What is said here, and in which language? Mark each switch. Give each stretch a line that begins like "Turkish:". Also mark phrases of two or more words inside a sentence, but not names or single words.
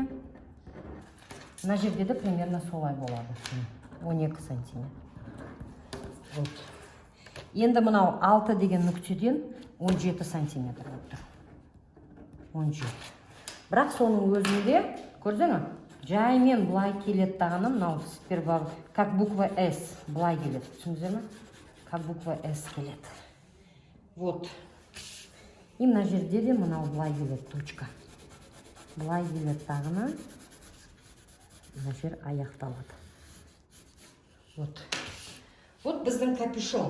Kazakh: Мына жерде де примерно солай болады. 12 сантиметр. Вот. Енді мынау 6 деген нүктеден 17 сантиметр болып тұр. 17. Бірақ соның өзінде, көрдіңіз ме? Жаймен бұлай келеді дағаны, мынау
Russian: сперва как буква S
Kazakh: бұлай келеді. Түсіндіңіздер ме?
Russian: Как буква S келеді. Вот.
Kazakh: И мына жерде де мынау бұлай келеді, точка. Бұлай келеді дағына. Мына жер аяқталады.
Russian: Вот. Вот
Kazakh: біздің капюшон.